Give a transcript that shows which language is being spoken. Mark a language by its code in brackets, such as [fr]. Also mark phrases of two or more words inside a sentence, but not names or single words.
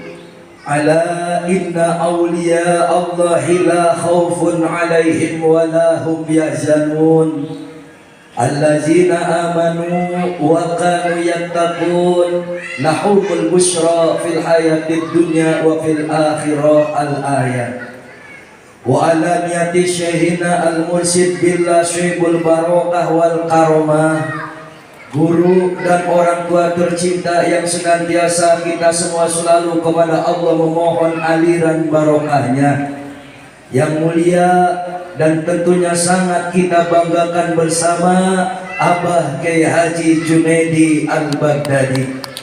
[ar] ألا إن أولياء الله لا خوف عليهم ولا هم يحزنون. الذين آمنوا وكانوا يتقون لهم البشرى في الحياة الدنيا وفي الآخرة. الآية. وعلى نية شيخنا المرشد بالله شيب البركة والكرامة, [id] guru dan orang tua tercinta yang senantiasa kita semua selalu kepada Allah memohon aliran barokahnya yang mulia dan tentunya sangat kita banggakan bersama, Abah Kyai Haji Junaidi Al-Baghdadi.